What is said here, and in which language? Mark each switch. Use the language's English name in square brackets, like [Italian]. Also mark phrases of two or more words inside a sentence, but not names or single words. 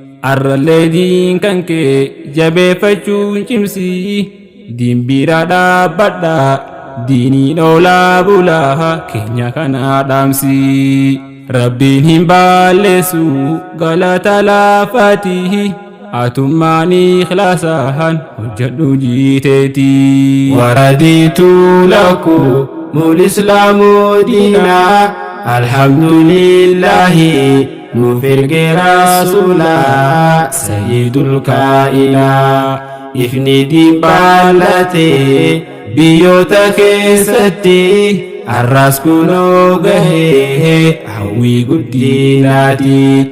[Oromo] Arrallee diin kan kee jabeeffachuun cimsi, diin bira dhaabbadha, diiniin oolaa bulaa keenya kana dhaamsi. Rabbiin hin balleessu galata laafati, atummaan ikhlaasaan hojjedhu jiiteeti. [Arabic] ورضيت لكم الإسلام دينا. الحمد لله، [Oromo] nuuf erge rasuula, [Arabic] سيد الكائنات. [Oromo] Ifni diin baallate biyyoota keessatti, arras kunoo gahee hawwii guddinaati.